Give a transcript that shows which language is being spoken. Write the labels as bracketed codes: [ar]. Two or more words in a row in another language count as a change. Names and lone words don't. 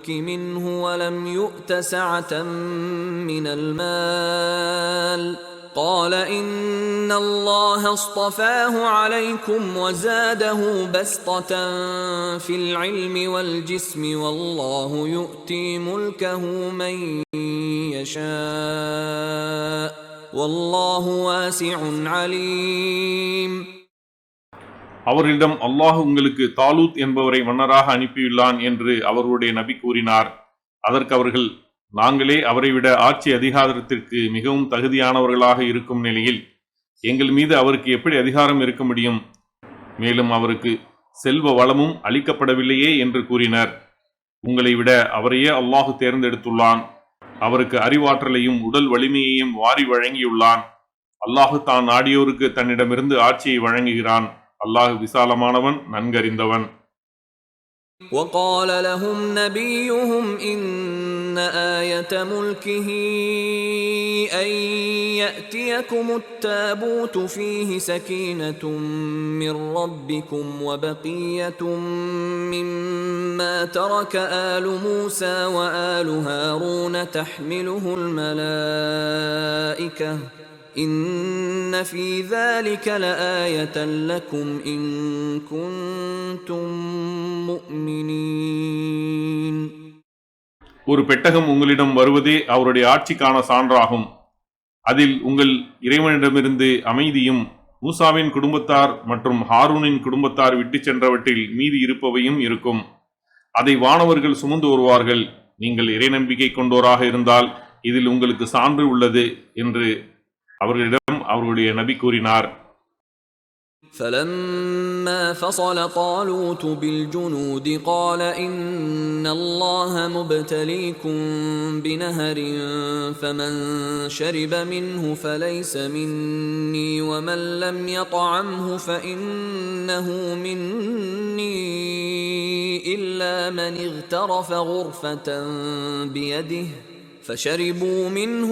[ar] منه ولم يؤت سعة من المال قال إن الله اصطفاه عليكم وزاده بسطة في العلم والجسم والله يؤتي ملكه من يشاء والله واسع عليم. [ta] அவர்களிடம் அல்லாஹ் உங்களுக்கு தாலூத் என்பவரை மன்னராக அனுப்பியுள்ளான் என்று அவர்களுடைய நபி கூறினார். அதற்கு அவர்கள், நாங்களே அவரை விட ஆட்சி அதிகாரத்திற்கு மிகவும் தகுதியானவர்களாக இருக்கும் நிலையில் எங்கள் மீது அவருக்கு எப்படி அதிகாரம் இருக்க முடியும்? மேலும் அவருக்கு செல்வ வளமும் அளிக்கப்படவில்லையே என்று கூறினர். உங்களை விட அவரையே அல்லாஹு தேர்ந்தெடுத்துள்ளான். அவருக்கு அறிவாற்றலையும் உடல் வலிமையையும் வாரி வழங்கியுள்ளான். அல்லாஹு தான் நாடியோருக்கு தன்னிடமிருந்து ஆட்சியை வழங்குகிறான். அல்லாஹு விசாலமானவன், நன்கறிந்தவன். [ar] وقال لهم نبيهم إن آية ملكه أن يأتيكم التابوت فيه سكينة من ربكم وبقية مما ترك آل موسى وآل هارون تحمله الملائكة إن في ذلك لآية لكم إن كنتم مؤمنين. [ta] ஒரு பெட்டகம் உங்களிடம் வருவதே அவருடைய ஆட்சிக்கான சான்றாகும். அதில் உங்கள் இறைவனிடமிருந்து அமைதியும் மூசாவின் குடும்பத்தார் மற்றும் ஹாரூனின் குடும்பத்தார் விட்டு சென்றவற்றில் மீதி இருப்பவையும் இருக்கும். அதை வானவர்கள் சுமந்து வருவார்கள். நீங்கள் இறை நம்பிக்கை கொண்டோராக இருந்தால் இதில் உங்களுக்கு சான்று உள்ளது என்று அவர்களிடம் அவருடைய நபி கூறினார். [ar] فلما فصل طالوت بالجنود قال إن الله مبتليكم بنهر فمن شرب منه فليس مني ومن لم يطعمه فإنه مني إلا من اغترف غرفة بيده فشربوا منه